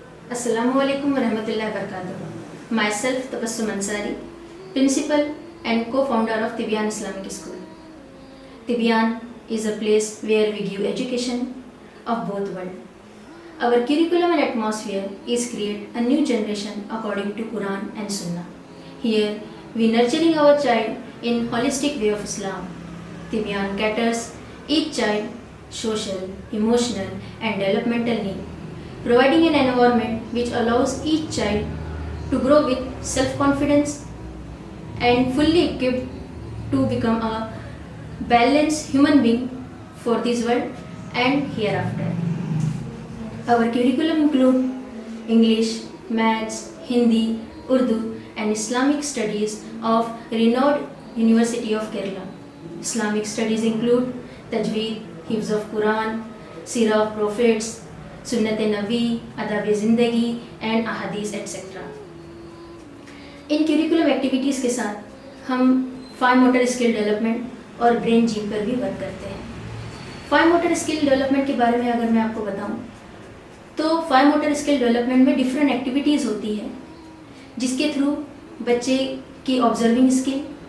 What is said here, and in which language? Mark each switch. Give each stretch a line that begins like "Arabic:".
English: السلام علیکم ورحمۃ اللہ وبرکاتہ۔ Myself Tabassum Ansari, principal and co-founder of Tibian Islamic School. Tibian is a place where we give education of both worlds. Our curriculum and atmosphere is create a new generation according to Quran and Sunnah. Here we nurturing our child in holistic way of Islam. Tibian caters each child social, emotional and developmental need, providing an environment which allows each child to grow with self-confidence and fully equipped to become a balanced human being for this world and hereafter. Our curriculum include English, Maths, Hindi, Urdu and Islamic studies of renowned University of Kerala. Islamic studies include Tajweed, Hifz of Quran, Seerah of Prophets, Sunnat-e-Nabi, Adab-e-Zindagi and Ahadith etc.
Urdu: In curriculum activities کے ساتھ ہم fine motor skill development اور brain جیم پر بھی work کرتے ہیں۔ Fine motor skill development کے بارے میں اگر میں آپ کو بتاؤں تو فائن موٹر اسکل ڈیولپمنٹ میں ڈفرینٹ ایکٹیویٹیز ہوتی ہے، جس کے تھرو بچے کی آبزرونگ اسکل،